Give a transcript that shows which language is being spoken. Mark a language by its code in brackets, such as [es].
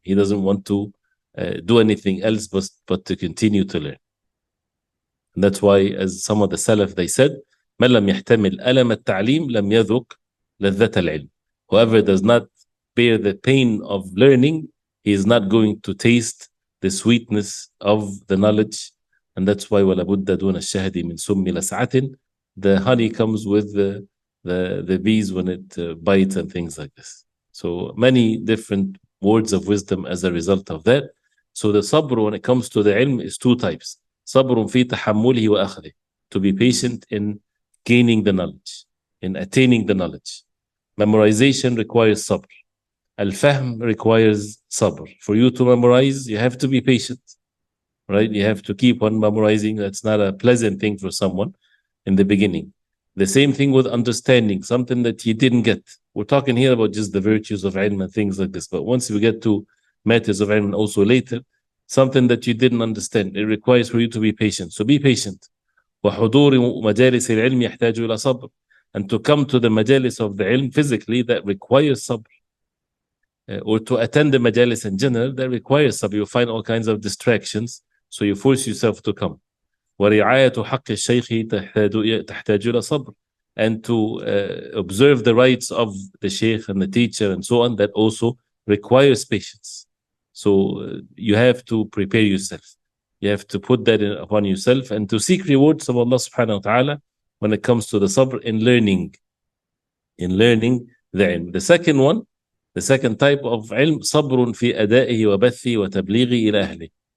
[en] He doesn't want to do anything else but to continue to learn. And that's why, as some of the Salaf, they said, [ar] من لم يحتمل ألم التعليم لم يذق لذة العلم. [en] Whoever does not bear the pain of learning, he is not going to taste the sweetness of the knowledge. And that's why [ar] ولا بد دون الشهد من سم لسعة. [en] The honey comes with the bees when it bites and things like this. So many different words of wisdom as a result of that. So the sabr, when it comes to the ilm, is 2 types. [ar] صبر في تحمله وأخذه, [en] to be patient in gaining the knowledge, in attaining the knowledge. Memorization requires sabr. Al-fahm requires sabr. For you to memorize, you have to be patient, right? You have to keep on memorizing. That's not a pleasant thing for someone in the beginning. The same thing with understanding, something that you didn't get. We're talking here about just the virtues of ilm and things like this, but once we get to matters of ilm and also later, something that you didn't understand, it requires for you to be patient. So be patient. [ar] وحضور مجالس العلم يحتاج إلى صبر. [en] And to come to the majalis of the ilm physically, that requires sabr. Or to attend the majalis in general, that requires sabr. You find all kinds of distractions, so you force yourself to come. [ar] ورعاية حق الشيخ تحتاج إلى صبر. [en] And to observe the rights of the sheikh and the teacher and so on, that also requires patience. So you have to prepare yourself. You have to put that upon yourself and to seek rewards of Allah subhanahu wa ta'ala when it comes to the sabr in learning the ilm. The second one, the second type of ilm, [ar] صبر في أدائه وبثه وتبليغه إلى أهله.